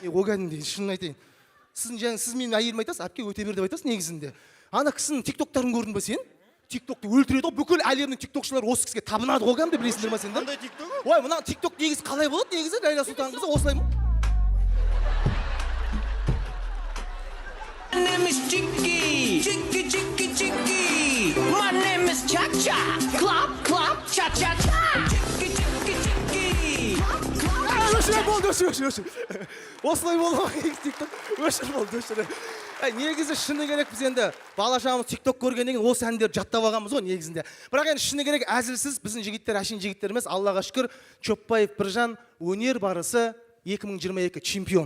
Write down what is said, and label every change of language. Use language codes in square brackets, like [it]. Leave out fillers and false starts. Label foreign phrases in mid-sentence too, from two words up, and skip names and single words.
[kk] О кәдімде, шынын айтайын. Сіз менің әйелім айтасыз, әпке өте бер деп айтасыз негізінде. Ана кісінің тиктоктарын көрдің ба сен? Тиктокты өлтіреді ғой, бүкіл әлемнің тиктокшылары осы кісіге табынады ғой кәдімде, білесіңдер ма сендер? Қандай тикток? Ой, мына тикток негізі қалай болады негізі, Ләйла Сұлтанқызы осылай ма? [en] My name is Chicky, Chicky, Chicky, Chicky. My name is Cha Cha, clap, clap, cha cha cha. Chicky, Chicky, Chicky. [kk] Өшір болды, өшір. Осылай болмақ керек тикток. Өшір болды, өшір. Негізі шыны керек біз енді бала шағамыз тикток көргеннен кейін осы әндерді жаттап алғанбыз ғой негізінде. Бірақ енді шыны керек әзілсіз біздің жігіттер әшейін жігіттер емес, Аллаға шүкір, Чоппаев Біржан өнер барысы 2022 чемпион.